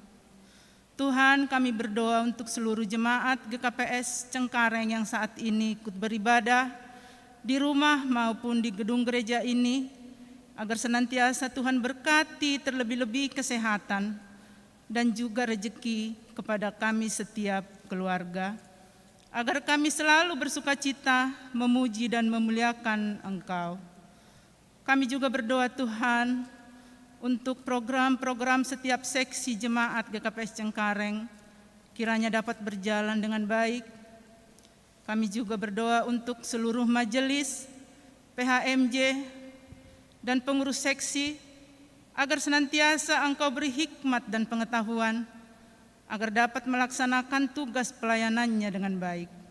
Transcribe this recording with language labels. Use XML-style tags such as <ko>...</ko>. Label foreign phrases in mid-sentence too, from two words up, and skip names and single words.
<id>Tuhan, kami berdoa untuk seluruh jemaat GKPS Cengkareng yang saat ini ikut beribadah di rumah maupun di gedung gereja ini, agar senantiasa Tuhan berkati terlebih-lebih kesehatan dan juga rezeki kepada kami setiap keluarga, agar kami selalu bersukacita memuji dan memuliakan Engkau. Kami juga berdoa Tuhan untuk program-program setiap seksi jemaat GKPS Cengkareng kiranya dapat berjalan dengan baik. Kami juga berdoa untuk seluruh majelis, PHMJ, dan pengurus seksi, agar senantiasa Engkau beri hikmat dan pengetahuan, agar dapat melaksanakan tugas pelayanannya dengan baik.</id>